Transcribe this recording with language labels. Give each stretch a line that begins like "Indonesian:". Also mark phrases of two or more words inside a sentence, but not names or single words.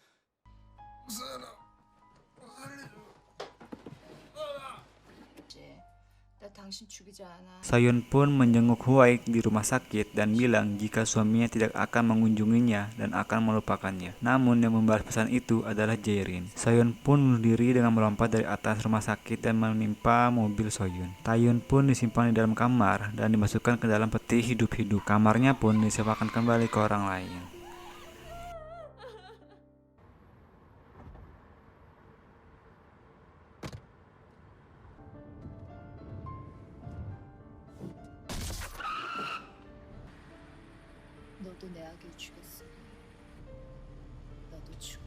Korean: 나 당신 죽이지 않아.
Indonesian: Soyun pun menjenguk Huai di rumah sakit dan bilang jika suaminya tidak akan mengunjunginya dan akan melupakannya. Namun yang membalas pesan itu adalah Jerin. Soyun pun bunuh diri dengan melompat dari atas rumah sakit dan menimpa mobil Soyun. Taeyun pun disimpan di dalam kamar dan dimasukkan ke dalam peti hidup-hidup. Kamarnya pun disewakan kembali ke orang lain.
Korean: 너도 내 아기를 죽였으니 너도 죽.